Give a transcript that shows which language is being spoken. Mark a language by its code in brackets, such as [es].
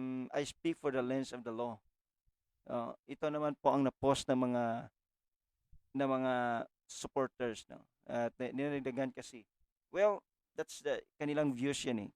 [en] I speak for the lens of the law. [tl] Ito naman po ang na-post ng mga supporters, no. At nilagdagan kasi. [en] Well, that's the [tl] kanilang views yan eh.